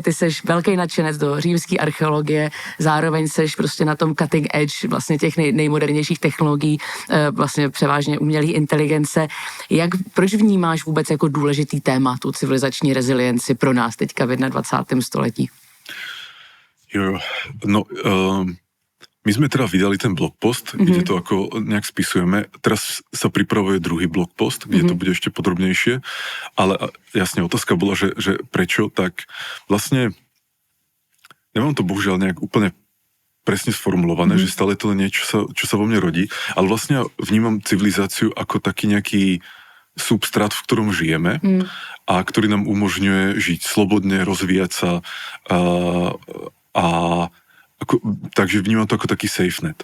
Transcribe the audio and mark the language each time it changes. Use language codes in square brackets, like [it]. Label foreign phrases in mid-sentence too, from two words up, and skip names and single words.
[cs] Ty seš velký nadšenec do římské archeologie, zároveň seš prostě na tom [en] cutting edge [cs] vlastně těch nejmodernějších technologií, vlastně převážně umělé inteligence. Proč vnímáš vůbec jako důležitý téma tu civilizační rezilienci pro nás teďka v 21. století? Jo, no, [sk] my sme teda vydali ten blogpost, kde to ako nejak spisujeme. Teraz sa pripravuje druhý blogpost, kde to bude ešte podrobnejšie, ale jasne otázka bola, že prečo, tak vlastne nemám to bohužiaľ nejak úplne presne sformulované, že stále to len niečo, čo sa vo mne rodí, ale vlastne vnímam civilizáciu ako taký nejaký substrát, v ktorom žijeme a ktorý nám umožňuje žiť slobodne, rozvíjať sa a takže vnímam to ako taký [en] safe net.